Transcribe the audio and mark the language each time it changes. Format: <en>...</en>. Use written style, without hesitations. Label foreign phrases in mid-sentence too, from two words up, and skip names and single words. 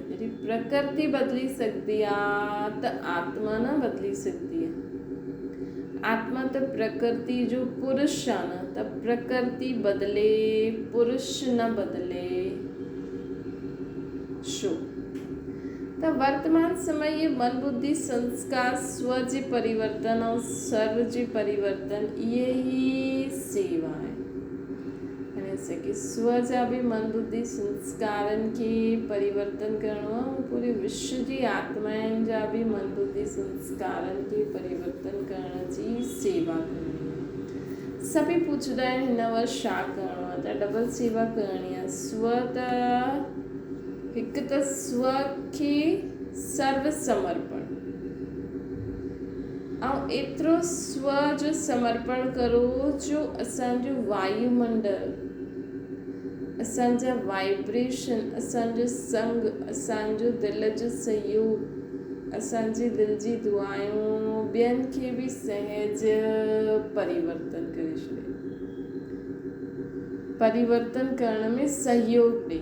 <sd>जॾहिं प्रकृति बदिली सघंदी आहे त आत्मा न बदिली सघंदी आहे। आत्मा त प्रकृति जो पुरुष आहे न, त प्रकृति बदिले पुरुष न बदिले छो?</sd> <hi>त वर्तमान समय ये मन बुद्धि संस्कार स्व जे परिवर्तन और सर्व जे परिवर्तन ये ही सेवा है।</hi> <sd>जैसे कि स्व जा भी मन बुद्धि संस्कारन के परिवर्तन करणो आहे, पूरे विश्व जी आत्माउनि जा भी मन बुद्धि संस्कारन के परिवर्तन करण जी सेवा करणी आहे। सभी पुछंदा आहिनि हिन वटि छा करणो आहे, त डबल सेवा करणी आहे। स्व त हिकु त स्व खे सर्व समर्पण, ऐं एतिरो स्व जो समर्पण करो जो असांजो वायुमंडल, असांजा वाइब्रेशन, असांजो संग, असांजो दिलि जो सहयोग, असांजी दिलि जी दुआयूं ॿियनि खे बि सहज परिवर्तन करे छॾे, परिवर्तन करण में सहयोग ॾे।</sd>